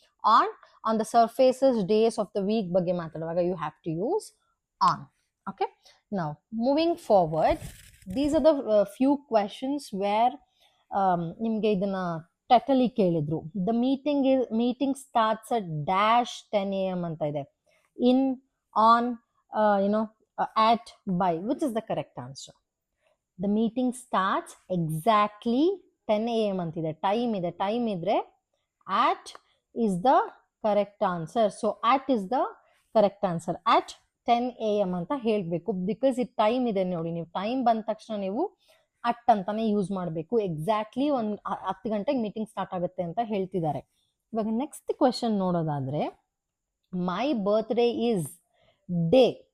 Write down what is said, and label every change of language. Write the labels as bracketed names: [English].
[English] on the surfaces, days of the week [Kannada] ಬಗ್ಗೆ ಮಾತಾಡುವಾಗ [English] You have to use on. Okay, now moving forward, these are the few questions where [Kannada] ನಿಮ್ಗೆ ಇದನ್ನ ಟೆಟಲಿ ಕೇಳಿದ್ರು. [English] the meeting starts at dash 10 AM [Kannada] ಅಂತ ಇದೆ. [English] In, on, at, by, which is the correct answer? The meeting starts exactly 10 AM [Kannada] ಅಂತಿದೆ. Time ಇದೆ, time ಇದ್ರೆ [English] at is the correct answer. So at is the correct answer. At 10 AM [Kannada] ಅಂತ ಹೇಳ್ಬೇಕು, [English] because [Kannada] ಇದು time ಇದೆ. ನೋಡಿ, ನೀವು ಟೈಮ್ ಬಂದ ತಕ್ಷಣ ನೀವು ಅಟ್ ಅಂತಾನೆ ಯೂಸ್ ಮಾಡಬೇಕು. [English] exactly [Kannada] 10 ಗಂಟೆಗೆ ಮೀಟಿಂಗ್ ಸ್ಟಾರ್ಟ್ ಆಗುತ್ತೆ ಅಂತ ಹೇಳ್ತಿದ್ದಾರೆ. ಇವಾಗ [English] next question [Kannada] ನೋಡೋದಾದ್ರೆ, [English] My birthday is day.